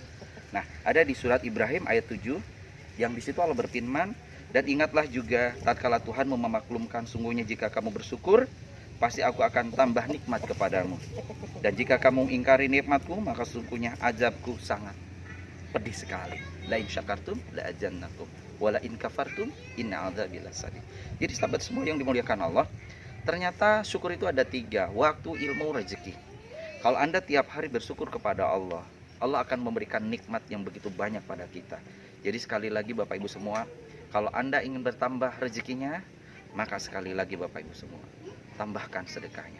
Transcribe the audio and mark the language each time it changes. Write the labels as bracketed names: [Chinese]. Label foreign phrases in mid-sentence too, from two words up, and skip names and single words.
[Indonesian] Nah, ada di surat Ibrahim ayat 7, yang di situ Allah berfirman, dan ingatlah juga tatkala Tuhan memaklumkan, sungguhnya jika kamu bersyukur, pasti aku akan tambah nikmat kepadamu. Dan jika kamu ingkari nikmatku, maka sesungguhnya azabku sangat pedih sekali. [Arabic] لئن شكرتم لأزيدنكم ولئن كفرتم إن عذابي لشديد. [Indonesian] Jadi sahabat semua yang dimuliakan Allah, ternyata syukur itu ada 3, waktu, ilmu, rezeki. Kalau Anda tiap hari bersyukur kepada Allah, Allah akan memberikan nikmat yang begitu banyak pada kita. Jadi sekali lagi Bapak Ibu semua, kalau Anda ingin bertambah rezekinya, Maka sekali lagi Bapak Ibu semua, tambahkan sedekahnya.